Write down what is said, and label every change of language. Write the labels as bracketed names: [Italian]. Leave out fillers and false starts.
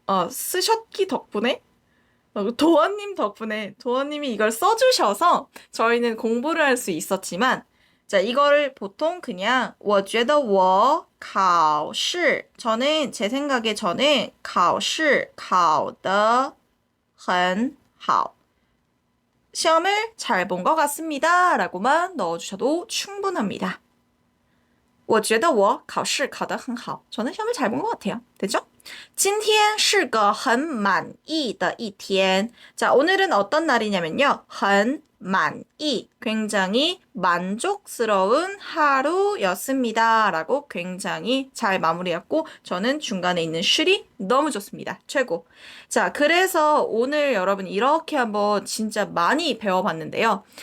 [Korean] 쓰셨기 덕분에 도원님 덕분에 도원님이 이걸 써주셔서 저희는 공부를 할 수 있었지만 자, 이걸 보통 그냥 [Chinese] 我觉得我考试 [Korean] 저는 제 생각에 저는 [Chinese] 考试考得很好 [Korean] 시험을 잘 본 것 같습니다 라고만 넣어주셔도 충분합니다. [Chinese] 我觉得我考试考得很好 [Korean] 저는 시험을 잘 본 것 같아요. 됐죠? [Chinese] 今天是个很满意的一天 [Korean] 자, 오늘은 어떤 날이냐면요. [Chinese] 很满意 [Korean] 굉장히 만족스러운 하루였습니다. 라고 굉장히 잘 마무리했고 저는 중간에 있는 슐이 너무 좋습니다. 최고. 자, 그래서 오늘 여러분 이렇게 한번 진짜 많이 배워봤는데요.